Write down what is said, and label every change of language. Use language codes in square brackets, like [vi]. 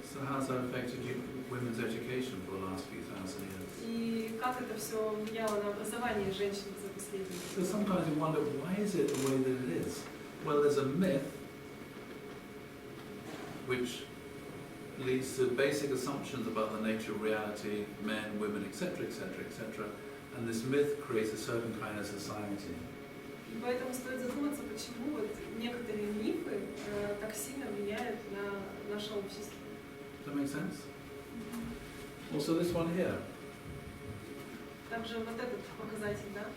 [en] So how's that affected women's education for the last few thousand years? [ru] И как это все влияло на образование женщин за последние [en] So [ru] годы? [en] sometimes you wonder, why is it the way that it is? Well, there's a myth which leads to basic assumptions about the nature of reality, men, women, etc., and this myth creates a certain kind of society. [ru] И поэтому стоит задуматься, почему вот некоторые мифы так сильно влияют на наше общество. [en] Does that make sense? Also this one here, [ru] Также вот этот показатель, да?